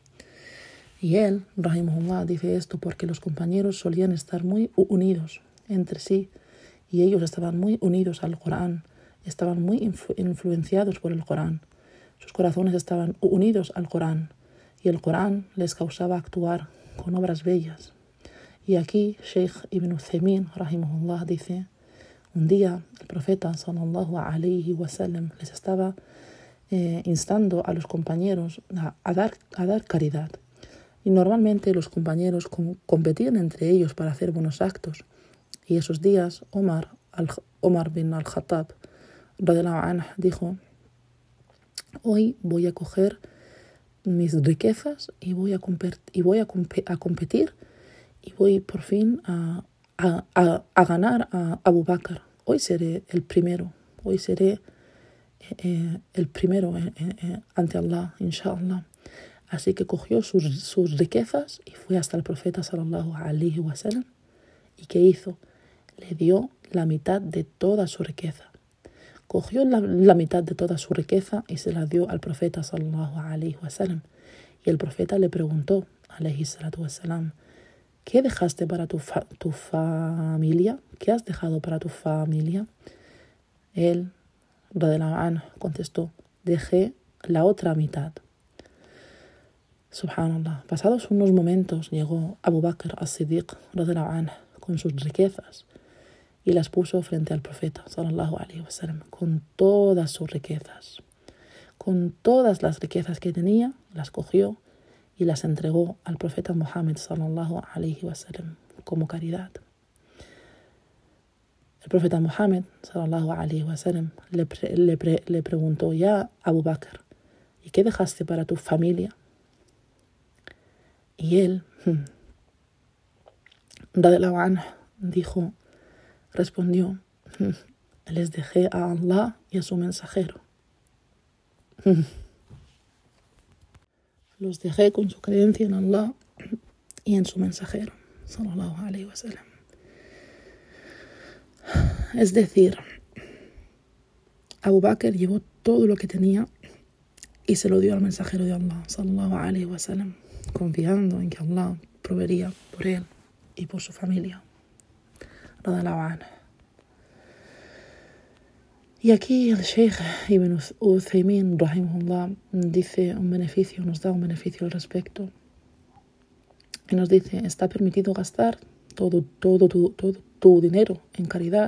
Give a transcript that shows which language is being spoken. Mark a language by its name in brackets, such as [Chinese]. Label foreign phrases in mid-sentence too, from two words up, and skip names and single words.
[Spanish] Y él, rahimahullah, dice esto porque los compañeros solían estar muy unidos entre sí, y ellos estaban muy unidos al Corán, estaban muy influenciados por el Corán. Sus corazones estaban unidos al Corán, y el Corán les causaba actuar con obras bellas. Y aquí Sheikh Ibn Uthaymin, rahimahullah, dice, un día el profeta [Arabic] صلى الله عليه وسلم [Spanish] les estaba instando a los compañeros a dar caridad. Y normalmente los compañeros competían entre ellos para hacer buenos actos. Y esos días Omar bin al-Khattab [Arabic] رضي الله عنه [Spanish] dijo, hoy voy a coger mis riquezas y voy a competir y voy por fin a ganar a Abu Bakr. Hoy seré el primero, ante Allah, inshallah. Así que cogió sus riquezas y fue hasta el profeta [Arabic] صلى الله عليه وسلم. [Spanish] ¿Y qué hizo? Le dio la mitad de toda su riqueza. Cogió la mitad de toda su riqueza y se la dio al profeta [Arabic] صلى الله عليه وسلم. [Spanish] Y el profeta le preguntó, [Arabic] عليه الصلاة والسلام, [Spanish] ¿qué dejaste para tu familia? ¿Qué has dejado para tu familia? Él, [Arabic] رضي الله عنه, [Spanish] contestó, dejé la otra mitad. Subhanallah. Pasados unos momentos llegó Abu Bakr as-Siddiq [Arabic] رضي الله عنه [Spanish] con sus riquezas y las puso frente al profeta [Arabic] صلى الله عليه وسلم [Spanish] con todas sus riquezas. Con todas las riquezas que tenía, las cogió y las entregó al profeta Muhammad [Arabic] صلى الله عليه وسلم [Spanish] como caridad. El profeta Muhammad [Arabic] صلى الله عليه وسلم [Spanish] le preguntó, ya Abu Bakr, ¿y qué dejaste para tu familia? Y él, [Arabic] رضي الله عنه, [Spanish] respondió, les dejé a Allah y a su mensajero. Los dejé con su creencia en Allah y en su mensajero, [Arabic] صلى الله عليه وسلم. [Spanish] Es decir, Abu Bakr llevó todo lo que tenía y se lo dio al mensajero de Allah, [Arabic] صلى الله عليه وسلم, [Spanish] confiando en que Allah proveería por él y por su familia. [Arabic] رضي الله عنه. [Spanish] Y aquí el Sheikh Ibn Uthaymin, rahimahullah, nos da un beneficio al respecto. Y nos dice, ¿está permitido gastar todo tu dinero en caridad?